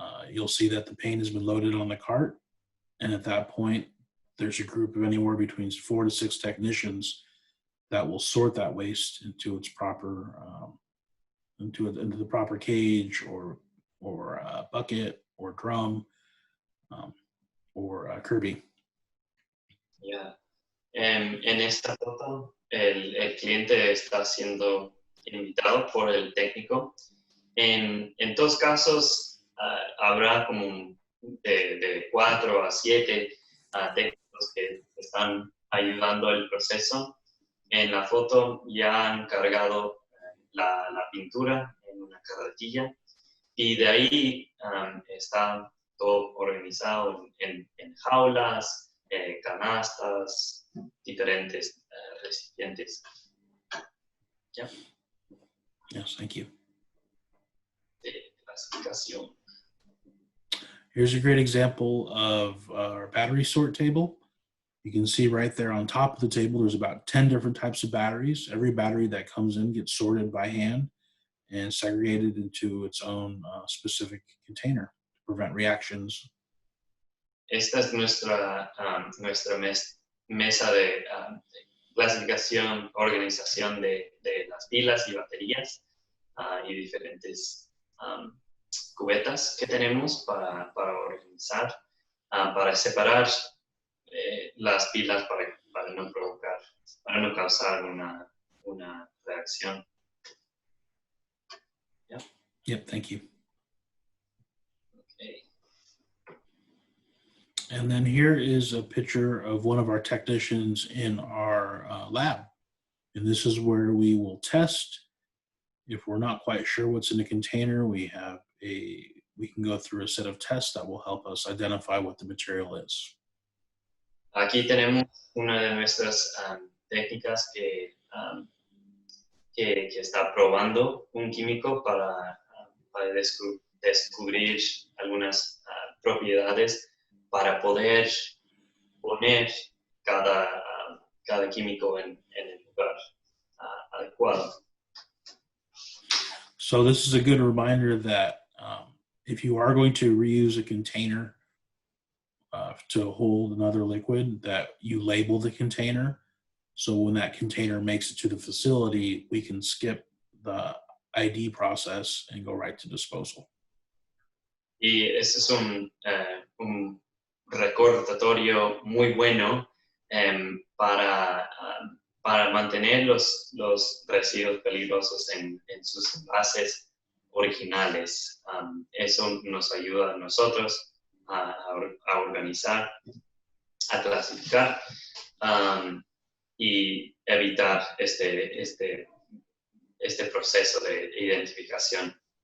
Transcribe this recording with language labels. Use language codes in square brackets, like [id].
[en] You'll see that the paint has been loaded on the cart, and at that point, there's a group of anywhere between 4 to 6 technicians that will sort that waste into its proper into the proper cage or bucket or drum or Kirby. Yeah. [es] En esta foto, el cliente está siendo invitado por el técnico. En todos casos, habrá como de 4 a 7 técnicos que están ayudando el proceso. En la foto ya han cargado la pintura en una carretilla y de ahí está todo organizado en jaulas, canastas, diferentes recipientes. [en] Yeah. Yes, thank you. [es] De clasificación. [en] Here's a great example of our battery sort table. You can see right there on top of the table, there's about 10 different types of batteries. Every battery that comes in gets sorted by hand and segregated into its own specific container to prevent reactions. [es] Esta es nuestra mesa de clasificación, organización de las pilas y baterías y diferentes cubetas que tenemos para organizar, para separar las pilas para no causar una reacción. [en] Yeah. Yep, thank you. Okay. And then here is a picture of one of our technicians in our lab. And this is where we will test. If we're not quite sure what's in the container, we can go through a set of tests that will help us identify what the material is. [es] Aquí tenemos una de nuestras técnicas que está probando un químico para descubrir algunas propiedades para poder poner cada químico en el lugar adecuado. [en] So this is a good reminder that if you are going to reuse a container to hold another liquid, that you label the container. So when that container makes it to the facility, we can skip the ID process and go right to disposal. [es] Y ese es un recordatorio muy bueno para mantener los residuos peligrosos en sus envases originales. Eso nos ayuda a nosotros a organizar, a clasificar y evitar este proceso de identificación.